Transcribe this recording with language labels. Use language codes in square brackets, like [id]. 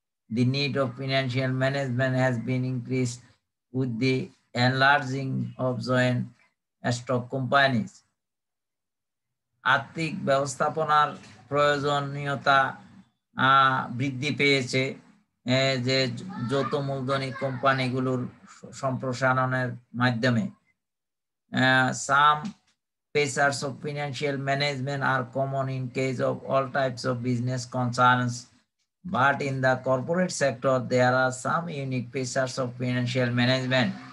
[en] The need of financial management has been increased with the enlarging of joint stock companies. [bn] আর্থিক ব্যবস্থাপনার প্রয়োজনীয়তা বৃদ্ধি পেয়েছে, যে যৌথ মূলধনী কোম্পানিগুলোর সম্প্রসারণের মাধ্যমে। [en] Some features of financial management are common in case of all types of business concerns, but in the corporate sector there are some unique features of financial management.